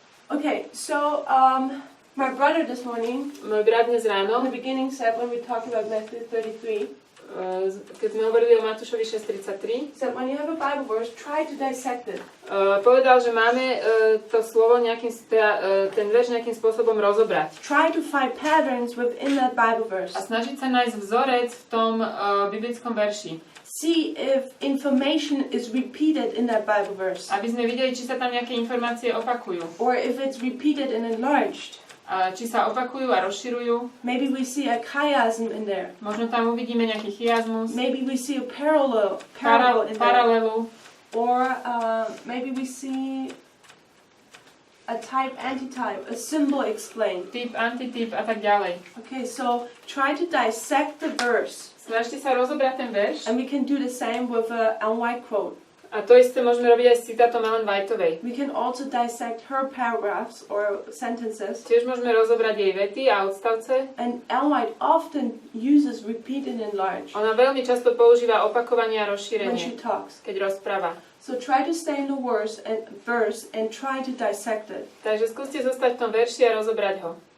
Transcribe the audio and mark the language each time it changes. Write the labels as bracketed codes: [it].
[en] Okay, so my brother this morning, [sk] Môj brat dnes [en] in [sk] ráno, [en] the beginning said when we talked about Matthew 33, [sk] keď sme hovorili o Matúšovi 6.33, [en] said when you have a Bible verse, try to dissect it. [sk] povedal, že máme to slovo ten verš nejakým spôsobom rozobrať. [en] Try to find patterns within that Bible verse. [sk] A snažiť sa nájsť vzorec v tom biblickom verši. [en] See if information is repeated in that Bible verse. [sk] Aby sme videli, či sa tam nejaké informácie opakujú. [en] Or if it's repeated and enlarged. [sk] Či sa opakujú a rozširujú. [en] Maybe we see a chiasm in there. [sk] Možno tam uvidíme nejaký chiasmus. [en] Maybe we see a parallel in there. [sk] Paralelu. [en] Or maybe we see a type, antitype, a symbol explained. [sk] Typ, antityp a tak ďalej. [en] Okay, so try to dissect the verse. [sk] Snažte sa rozobrať ten verš. [en] And we can do the same with a Ellen White quote. [sk] A to isté môžeme robiť aj s citátom Ellen Whiteovej. [en] We can also dissect her paragraphs or sentences. [sk] Tiež môžeme rozobrať jej vety a odstavce. [en] And Ellen White often uses repeat and enlarge [sk] Ona veľmi často používa opakovanie a [en] when she [sk] rozšírenie, [en] talks. [sk] keď rozpráva. [en] So try to stay in the verse and try to dissect it. [sk] Takže skúste zostať v tom verši a rozobrať ho.